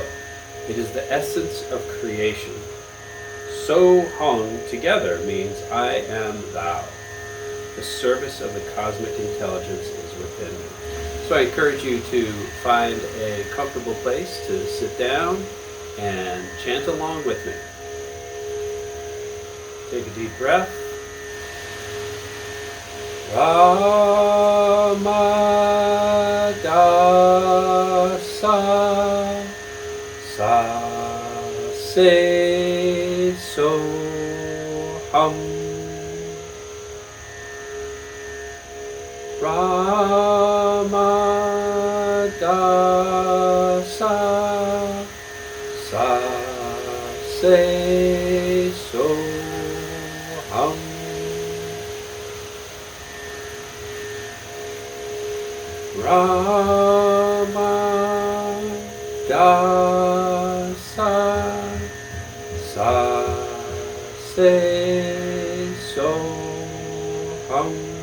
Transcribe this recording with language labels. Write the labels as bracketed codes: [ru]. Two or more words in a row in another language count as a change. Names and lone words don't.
[en] It is the essence of creation. [sa] सो हम् [en] together means I am thou. The service of the cosmic intelligence is within me. So I encourage you to find a comfortable place to sit down and chant along with me. Take a deep breath. [sa] राम दा सा सा से सो हम्. राम दा सा सा से सो हम्. राम दा सा सा से सो हम्.